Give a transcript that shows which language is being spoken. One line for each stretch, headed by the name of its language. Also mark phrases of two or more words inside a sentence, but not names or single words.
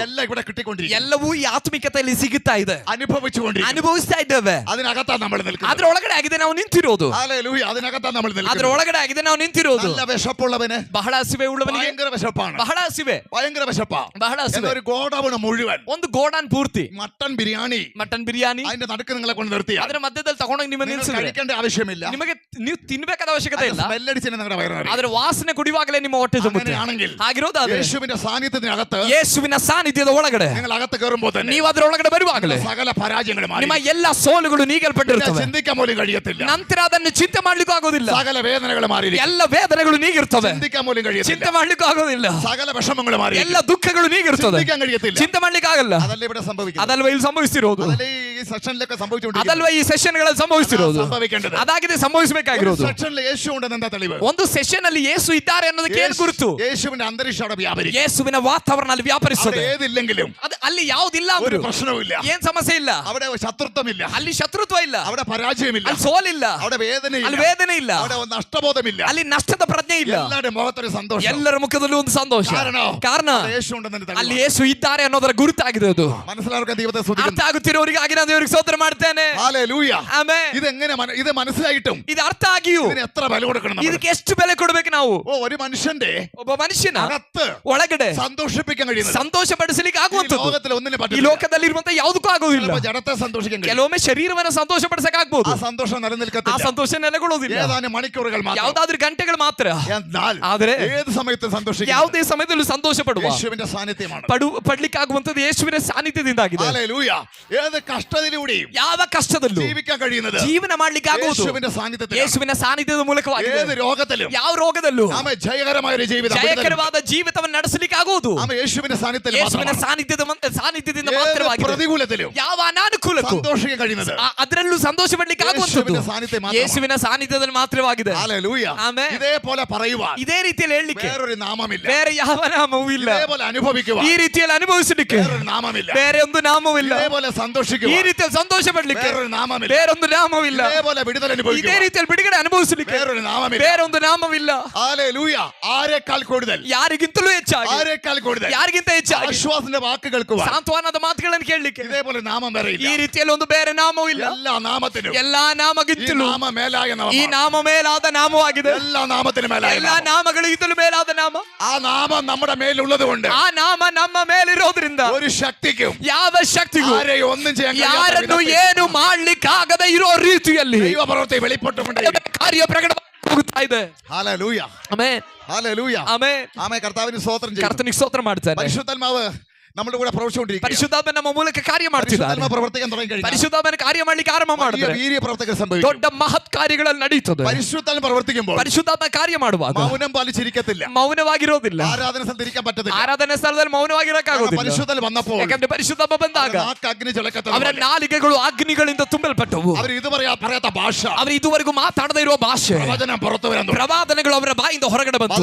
Malayalam: എല്ലാം ഇവിടെ കിട്ടിക്കൊണ്ടിരിക്കും,
Kannada: ಎಲ್ಲವೂ ಈ ಆತ್ಮಿಕತೆಯಲ್ಲಿ ಸಿಗುತ್ತಾ ಇದೆ,
Malayalam: അനുഭവിച്ചുകൊണ്ടിരിക്കും.
Kannada: ಅನುಭವಿಸ್ತಾ ಇದ್ದೇವೆ.
Malayalam: അതിനകത്താണ് നമ്മൾ നിൽക്കുന്നത്.
Kannada: ಅದ್ರ ಒಳಗಡೆ ಆಗಿದೆ ನಾವು ನಿಂತಿರೋದು.
Malayalam: ഹല്ലേലൂയ. അതിനകത്താണ് നമ്മൾ
Kannada: ಅದ್ರ
Malayalam: നിൽക്കുന്നത്.
Kannada: ಒಳಗಡೆ ಆಗಿದೆ ನಾವು ನಿಂತಿರೋದು.
Malayalam: നല്ല വിശപ്പുള്ളവന്
Kannada: ಬಹಳ ಹಸಿವೆ ಉಳ್ಳವನಿಗೆ
Malayalam: ഭയങ്കര വിശപ്പാണ്,
Kannada: ಬಹಳ ಹಸಿವೆ,
Malayalam: ഭയങ്കര വിശപ്പാ.
Kannada: ಬಹಳ ಹಸಿವೆ.
Malayalam: ഒരു ഗോഡൌൺ മുഴുവൻ
Kannada: ಒಂದು ಗೋಡಾನ್ ಪೂರ್ತಿ
Malayalam: മട്ടൻ ബിരിയാണി,
Kannada: ಮಟನ್ ಬಿರಿಯಾನಿ
Malayalam: അതിന്റെ നടുക്ക് നിങ്ങളെ കൊണ്ട് നിർത്തിയ
Kannada: ಅದರ ಮಧ್ಯದಲ್ಲಿ ತಗೊಂಡೋಗಿ ನಿಮ್ಮ ನಿಲ್ಸಿದ್ರೆ
Malayalam: കഴിക്കേണ്ട ആവശ്യമില്ല.
Kannada: ನಿಮಗೆ ನೀವು ತಿನ್ಬೇಕಾದ ಅವಶ್ಯಕತೆ ಇಲ್ಲ.
Malayalam: സ്മെല്ലടിച്ചിന് നിങ്ങളുടെ വയറിന്.
Kannada: ಅದರ ವಾಸನೆ ಕುಡಿಯುವಾಗಲೇ ನಿಮ್ಮ ಹೊಟ್ಟೆ ತುಂಬುತ್ತೆ.
Malayalam: അങ്ങനെയാണെങ്കിൽ
Kannada: ಹಾಗಿರೋದಾದ್ರೆ
Malayalam: യേശുവിന്റെ സാന്നിധ്യത്തിനകത്ത്
Kannada: ಯೇಸುವಿನ ಸಾನ್ನಿಧ್ಯದ ಒಳಗಡೆ
Malayalam: നിങ്ങൾ അകത്ത് കയറുമ്പോൾ തന്നെ
Kannada: ನೀವು ಅದರ ಒಳಗಡೆ ಬರುವಾಗಲೇ
Malayalam: സകല പരാജയങ്ങളും
Kannada: ನಿಮ್ಮ ಎಲ್ಲ ಸೋಲುಗಳು ನೀಗಲ್ಪಟ್ಟಿರುತ್ತವೆ.
Malayalam: ചിന്തിക്കാൻ പോലും കഴിയത്തില്ല.
Kannada: ನಂತರ ಅದನ್ನು ಚಿಂತೆ ಮಾಡ್ಲಿಕ್ಕೂ ಆಗೋದಿಲ್ಲ.
Malayalam: സകല വേദനകൾ മാറി,
Kannada: ಎಲ್ಲ ವೇದನೆಗಳು ನೀಗಿರ್ತವೆ,
Malayalam: ചിന്തിക്കാൻ പോലും കഴിയത്തില്ല.
Kannada: ಚಿಂತೆ ಮಾಡ್ಲಿಕ್ಕೂ ಆಗೋದಿಲ್ಲ.
Malayalam: സകല വിഷമങ്ങൾ മാറി,
Kannada: ಎಲ್ಲ ದುಃಖಗಳು ನೀಗಿರ್ತದೆ,
Malayalam: ചിന്തിക്കാൻ കഴിയത്തില്ല.
Kannada: ಚಿಂತೆ ಮಾಡ್ಲಿಕ್ಕೆ ಆಗಲ್ಲ.
Malayalam: അതല്ല ഇവിടെ സംഭവിക്കുന്നത്.
Kannada: ಅದಲ್ವ ಇಲ್ಲಿ ಸಂಭವಿಸ್ತಿರೋದು,
Malayalam: അതല്ലേ ഈ സെഷനിലൊക്കെ സംഭവിച്ചുകൊണ്ടിരിക്കുന്നത്.
Kannada: ಅದಲ್ವ ಈ ಸೆಷನ್ಗಳಲ್ಲಿ ಸಂಭವಿಸ್ತಿರೋದು.
Malayalam: സംഭവിക്കേണ്ടത്
Kannada: ಅದಾಗಿದೆ ಸಂಭವಿಸಬೇಕಾಗಿರೋದು.
Malayalam: സെഷനിൽ യേശു ഉണ്ടെന്ന് എന്താ തെളിവ്?
Kannada: ಒಂದು ಸೆಷನ್ ಅಲ್ಲಿ ಯೇಸು ಇದ್ದಾರೆ ಅನ್ನೋದಕ್ಕೆ ಏನು ಗುರುತು?
Malayalam: യേശുവിന്റെ അന്തരീക്ഷം അവിടെ വ്യാപരിക്കും.
Kannada: ಯೇಸುವಿನ ವಾತಾವರಣ ಅಲ್ಲಿ ವ್ಯಾಪರಿಸುತ್ತದೆ.
Malayalam: അവിടെ ഏതില്ലെങ്കിലും
Kannada: ಅದು ಅಲ್ಲಿ ಯಾವುದಿಲ್ಲ
Malayalam: ഒരു
Kannada: ಅಂದ್ರು
Malayalam: പ്രശ്നവുമില്ല,
Kannada: ಏನ್ ಸಮಸ್ಯೆ ಇಲ್ಲ,
Malayalam: അവിടെ ശത്രുത്വമില്ല,
Kannada: ಅಲ್ಲಿ ಶತ್ರುತ್ವ ಇಲ್ಲ,
Malayalam: അവിടെ പരാജയമില്ല,
Kannada: ಅಲ್ಲಿ ಸೋಲಿಲ್ಲ,
Malayalam: അവിടെ വേദനയില്ല,
Kannada: ಅಲ್ಲಿ ವೇದನೆ ಇಲ್ಲ,
Malayalam: അവിടെ നഷ്ടബോധമില്ല,
Kannada: ಅಲ್ಲಿ ನಷ್ಟದ ಪ್ರಜ್ಞೆ ಇಲ್ಲ.
Malayalam: എല്ലാവരുടെ മുഖത്തൊരു സന്തോഷം.
Kannada: ಎಲ್ಲರ ಮುಖದಲ್ಲೂ ಒಂದು ಸಂತೋಷ. ಕಾರಣ
Malayalam: അവിടെ യേശു ഉണ്ടെന്ന്
Kannada: ಅಲ್ಲಿ ಯೇಸು ಇದ್ದಾರೆ ಅನ್ನೋದರ ಗುರುತಾಗಿದೆ. ಅದು
Malayalam: മനസ്സിലാക്കാൻ ദൈവത്തെ
Kannada: ಅರ್ಥ
Malayalam: സ്തുതിക്കുന്നു.
Kannada: ಆಗುತ್ತಿರೋರಿಗಾಗಿ ನಾನು ದೇವರಿಗೆ ಸ್ತೋತ್ರ ಮಾಡ್ತೇನೆ.
Malayalam: ഹല്ലേലൂയ.
Kannada: ಆಮೆನ್.
Malayalam: ഇതെങ്ങനെ ഇത് മനസ്സിലായിട്ടും
Kannada: ಇದು ಅರ್ಥ ಆಗಿಯೂ
Malayalam: ഇതിന് എത്ര വില കൊടുക്കണം നമ്മൾ?
Kannada: ಇದಕ್ಕೆ ಎಷ್ಟು ಬೆಲೆ ಕೊಡಬೇಕು ನಾವು?
Malayalam: ഒരു മനുഷ്യന്റെ
Kannada: ಒಬ್ಬ ಮನುಷ್ಯನ
Malayalam: അകത്ത്
Kannada: ಒಳಗಡೆ
Malayalam: സന്തോഷിപ്പിക്കാൻ കഴിയുന്നത്
Kannada: ಸಂತೋಷ ಪಡಿಸಲಿಕ್ಕೆ
Malayalam: ഈ
Kannada: ಆಗುವಂತದ್ದು
Malayalam: ലോകത്തിൽ ഒന്നിനും
Kannada: ಈ
Malayalam: പറ്റില്ല.
Kannada: ಲೋಕದಲ್ಲಿ ಇರುವಂತ ಯಾವುದಕ್ಕೂ ಆಗೋದಿಲ್ಲ.
Malayalam: ചിലപ്പോൾ ജഡത്തെ സന്തോഷിക്കാൻ കഴിയും.
Kannada: ಕೆಲವೊಮ್ಮೆ ಶರೀರವನ್ನ ಸಂತೋಷ ಪಡಿಸಕ್ ಆಗ್ಬೋದು,
Malayalam: ആ സന്തോഷം
Kannada: ಆ
Malayalam: നിലനിൽക്കത്തില്ല.
Kannada: ಸಂತೋಷ ನೆಲೆಗೊಳ್ಳೋದಿಲ್ಲ.
Malayalam: ഏതാനും മണിക്കൂറുകൾ മാത്രം.
Kannada: ಯಾವ್ದಾದ್ರೂ ಗಂಟೆಗಳು ಮಾತ್ರ.
Malayalam: എന്നാൽ
Kannada: ಆದ್ರೆ
Malayalam: ഏത് സമയത്തും സന്തോഷിക്കും.
Kannada: ಯಾವುದೇ ಸಮಯದಲ್ಲೂ ಸಂತೋಷ ಪಡುವ
Malayalam: യേശുവിന്റെ സാന്നിധ്യമാണ്.
Kannada: ಪಡ್ಲಿಕ್ಕೆ ಆಗುವಂತದ್ದು ಯೇಸುವಿನ ಸಾನ್ನಿಧ್ಯದಿಂದಾಗಿದೆ.
Malayalam: ഹല്ലേലൂയ. ഏത് കഷ്ടതയിലൂടെയും
Kannada: ಯಾವ ಕಷ್ಟದಲ್ಲೂ
Malayalam: ജീവിക്കാൻ കഴിയുന്നത്
Kannada: ಜೀವನ ಮಾಡ್ಲಿಕ್ಕೆ ಆಗುವುದು
Malayalam: യേശുവിന്റെ സാന്നിധ്യത്തിലാണ്.
Kannada: ಯೇಸುವಿನ ಸಾನ್ನಿಧ್ಯದ ಮೂಲಕವಾಗಿದೆ.
Malayalam: ഏത് രോഗത്തിലും
Kannada: ಯಾವ ರೋಗದಲ್ಲೂ
Malayalam: ആമേ ജയകരമായ ഒരു ജീവിതം,
Kannada: ಜಯಕರವಾದ ಜೀವಿತವನ್ನು ನಡೆಸಲಿಕ್ಕೆ ಆಗುವುದು
Malayalam: ആമേ യേശുവിന്റെ സാന്നിധ്യത്തിൽ
Kannada: ಯೇಸುವಿನ
Malayalam: മാത്രമാണ്.
Kannada: ಸಾನ್ನಿಧ್ಯದಿಂದ
Malayalam: ഏത്
Kannada: ಮಾತ್ರವಾಗಿದೆ.
Malayalam: പ്രതികൂലത്തിലും
Kannada: ಯಾವ ಅನಾನುಕೂಲಕ್ಕೂ
Malayalam: സന്തോഷിക്കാൻ കഴിയുന്നത്
Kannada: ಅದರಲ್ಲೂ ಸಂತೋಷ ಪಡ್ಲಿಕ್ಕೆ ಆಗುವಂತದ್ದು
Malayalam: യേശുവിന്റെ സാന്നിധ്യം മാത്രമാണ്.
Kannada: ಯೇಸುವಿನ ಸಾನ್ನಿಧ್ಯದಲ್ಲಿ ಮಾತ್ರವಾಗಿದೆ.
Malayalam: ഹല്ലേലൂയ. ആമേൻ. ഇതേപോലെ പറയുവാൻ
Kannada: ಇದೇ ರೀತಿಯಲ್ಲಿ ಹೇಳಲಿಕ್ಕೆ
Malayalam: വേറൊരു നാമമില്ല.
Kannada: ಬೇರೆ ಯಾವ ನಾಮವೂ ಇಲ್ಲ.
Malayalam: ഇതേപോലെ അനുഭവിക്കുവാൻ
Kannada: ಈ ರೀತಿಯಲ್ಲಿ ಅನುಭವಿಸಲಿಕ್ಕೆ
Malayalam: വേറൊരു നാമമില്ല.
Kannada: ಬೇರೆ ಒಂದು ನಾಮವಿಲ್ಲ.
Malayalam: ഇതേപോലെ
Kannada: ಈ
Malayalam: സന്തോഷിക്കുവാൻ
Kannada: ರೀತಿಯಲ್ಲಿ ಸಂತೋಷಪಡ್ಲಿಕ್ಕೆ
Malayalam: വേറൊരു നാമമില്ല.
Kannada: ಬೇರೊಂದು ನಾಮವಿಲ್ಲ.
Malayalam: ഇതേപോലെ വിടുതൽ
Kannada: ಇದೇ
Malayalam: അനുഭവിക്കുവാൻ
Kannada: ರೀತಿಯಲ್ಲಿ ಬಿಡುಗಡೆ ಅನುಭವಿಸಲಿಕ್ಕೆ
Malayalam: വേറൊരു നാമമില്ല.
Kannada: ಬೇರೊಂದು ನಾಮವಿಲ್ಲ.
Malayalam: ഹല്ലേലൂയ. ആരെക്കാൾ കൂടുതൽ,
Kannada: ಯಾರಿಗಿಂತಲೂ ಹೆಚ್ಚಾಗಿ,
Malayalam: ആരെക്കാൾ കൂടുതൽ
Kannada: ಯಾರಿಗಿಂತ ಹೆಚ್ಚಾಗಿ
Malayalam: ആശ്വാസത്തിന്റെ വാക്ക് കേൾക്കുവാൻ
Kannada: ಸಾಂತ್ವನದ ಮಾತುಗಳನ್ನು ಕೇಳಲಿಕ್ಕೆ
Malayalam: ഇതേപോലെ നാമം വേറെ
Kannada: ಈ
Malayalam: ഇല്ല.
Kannada: ರೀತಿಯಲ್ಲಿ ಒಂದು ಬೇರೆ ನಾಮವೂ ಇಲ್ಲ.
Malayalam: എല്ലാ നാമത്തിനും
Kannada: ಎಲ್ಲಾ
Malayalam: ഈ
Kannada: ನಾಮಗಿಂತಲೂ
Malayalam: നാമ മേലായ
Kannada: ಈ
Malayalam: നാമമാണ്.
Kannada: ನಾಮ ಮೇಲಾದ ನಾಮವಾಗಿದೆ.
Malayalam: എല്ലാ നാമത്തിനും മേലായ
Kannada: ಎಲ್ಲಾ
Malayalam: നാമം.
Kannada: ನಾಮಗಳಿಗಿಂತಲೂ ಮೇಲಾದ ನಾಮ.
Malayalam: ആ നാമം നമ്മുടെ മേലുള്ളത് കൊണ്ട്
Kannada: ಆ ನಾಮ ನಮ್ಮ ಮೇಲಿರೋದ್ರಿಂದ
Malayalam: ഒരു ശക്തിക്കും
Kannada: ಯಾವ ಶಕ್ತಿಗೂ
Malayalam: ആരെയും ഒന്നും ചെയ്യാൻ കഴിയാത്ത
Kannada: ಯಾರನ್ನು
Malayalam: വിധത്തിൽ
Kannada: ಏನು ಮಾಡ್ಲಿಕ್ಕಾಗದೆ ಇರೋ ರೀತಿಯಲ್ಲಿ
Malayalam: ദൈവപ്രവൃത്തി വെളിപ്പെട്ടുകൊണ്ടേ
Kannada: ಕಾರ್ಯ ಪ್ರಕಟವಾಗುತ್ತಾ ಇದೆ.
Malayalam: ഹല്ലേലൂയ.
Kannada: ಆಮೆನ್,
Malayalam: ഹല്ലേലൂയ.
Kannada: ಆಮೆನ್.
Malayalam: ആമേൻ. കർത്താവിന് സ്തോത്രം ചെയ്യുന്നു.
Kannada: ಕರ್ತನಿಗೆ ಸ್ತೋತ್ರ ಮಾಡ್ತಾನೆ.
Malayalam: പരിശുദ്ധാത്മാവ് നമ്മുടെ കൂടെ പ്രവർത്തിച്ചുകൊണ്ടിരിക്കുകയാണ്.
Kannada: ಪರಿಶುದ್ಧಾತ್ಮ ನಮ್ಮ ಮೂಲಕ ಕಾರ್ಯ ಮಾಡ್ತಿದ್ದಾರೆ.
Malayalam: പരിശുദ്ധാത്മ പ്രവർത്തിക്കാൻ തുടങ്ങി കഴിഞ്ഞാൽ
Kannada: ಪರಿಶುದ್ಧಾತ್ಮನ ಕಾರ್ಯ ಮಾಡ್ಲಿಕ್ಕೆ ಆರಂಭ
Malayalam: വലിയ
Kannada: ಮಾಡಿದ್ರೆ
Malayalam: വീര്യ പ്രവർത്തികൾ സംഭവിക്കും.
Kannada: ದೊಡ್ಡ ಮಹತ್ ಕಾರ್ಯಗಳಲ್ಲಿ ನಡೀತದೆ.
Malayalam: പരിശുദ്ധാത്മ പ്രവർത്തിക്കുമ്പോൾ
Kannada: ಪರಿಶುದ್ಧಾತ್ಮ ಕಾರ್ಯ ಮಾಡುವಾಗ
Malayalam: മൗനം പാലിച്ചിരിക്കത്തില്ല.
Kannada: ಮೌನವಾಗಿರೋದಿಲ್ಲ.
Malayalam: ആരാധന സ്ഥലത്തിരിക്കാൻ പറ്റത്തില്ല.
Kannada: ಆರಾಧನೆ ಸ್ಥಳದಲ್ಲಿ ಮೌನವಾಗಿರಕ್ಕಾಗೋದಿಲ್ಲ.
Malayalam: പരിശുദ്ധാത്മ വന്നപ്പോൾ
Kannada: ಯಾಕಂದ್ರೆ ಪರಿಶುದ್ಧಾತ್ಮ ಬಂದಾಗ
Malayalam: നാക്ക് അഗ്നി
Kannada: ಅವರ
Malayalam: ജ്വലിക്കത്തില്ല.
Kannada: ನಾಲಿಗೆಗಳು ಅಗ್ನಿಗಳಿಂದ ತುಂಬಲ್ಪಟ್ಟವು.
Malayalam: അവർ ഇത് പറയാത്ത ഭാഷ,
Kannada: ಅವರು ಇದುವರೆಗೂ ಮಾತಾಡದೇ ಇರುವ ಭಾಷೆ,
Malayalam: പ്രവചനം പുറത്തു വരാൻ തുടങ്ങി.
Kannada: ಪ್ರವಾದನೆಗಳು ಅವರ ಬಾಯಿಂದ ಹೊರಗಡೆ ಬಂತು.